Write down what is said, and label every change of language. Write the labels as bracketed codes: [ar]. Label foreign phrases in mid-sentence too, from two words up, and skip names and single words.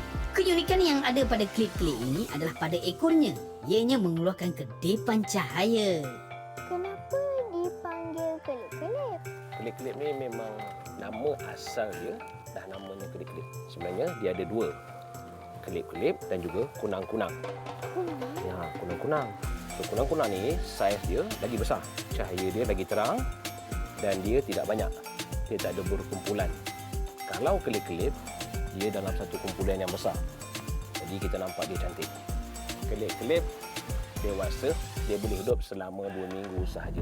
[ms] Keunikan yang ada pada kelip-kelip ini adalah pada ekornya. Ianya mengeluarkan kedipan cahaya. Kenapa dipanggil kelip-kelip? Kelip-kelip ni memang nama asal dia dah namanya kelip-kelip. Sebenarnya dia ada dua. Kelip-kelip dan juga kunang-kunang. Ya, kunang-kunang. So, kunang-kunang ni saiz dia lagi besar. Cahaya dia lagi terang dan dia tidak banyak. Dia tak ada berkumpulan. Kalau kelip-kelip, dia dalam satu kumpulan yang besar. Jadi kita nampak dia cantik. Kelip-kelip dewasa, dia boleh hidup selama 2 minggu sahaja.